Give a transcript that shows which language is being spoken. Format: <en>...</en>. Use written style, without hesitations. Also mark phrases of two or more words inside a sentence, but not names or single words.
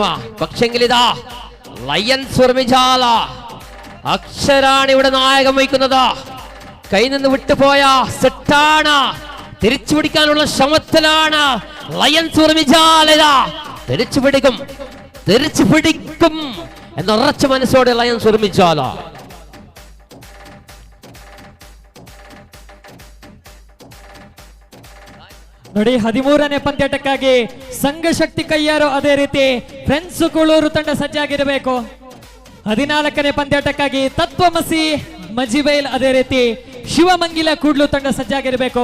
<ml>പക്ഷെങ്കിൽ ഇതാ ലയൺസ് ഉർമിച്ചാൽ അക്ഷരാണ് ഇവിടെ നായകം വഹിക്കുന്നത്. കയ്യിൽ നിന്ന് വിട്ടുപോയ സെറ്റാണ്, തിരിച്ചു പിടിക്കാനുള്ള ശ്രമത്തിലാണ് ലയൺസ് ഉർമിച്ചാൽ. തിരിച്ചു പിടിക്കും എന്നുറച്ച മനസ്സോടെ ലയൺസ് ഉർമിച്ചാൽ.</ml> <kn>ನೋಡಿ 13ನೇ ಪಂದ್ಯಾಟಕ್ಕಾಗಿ ಸಂಘಶಕ್ತಿ ಕೈಯಾರು, ಅದೇ ರೀತಿ ಫ್ರೆಂಡ್ಸ್ ಕುಳೂರು ತಂಡ ಸಜ್ಜಾಗಿರಬೇಕು. 14ನೇ ಪಂದ್ಯಾಟಕ್ಕಾಗಿ ತತ್ವಮಸಿ ಮಜಿಬೈಲ್, ಅದೇ ರೀತಿ ಶಿವಮಂಗಿಲ ಕೂಡ್ಲು ತಂಡ ಸಜ್ಜಾಗಿರಬೇಕು.</kn>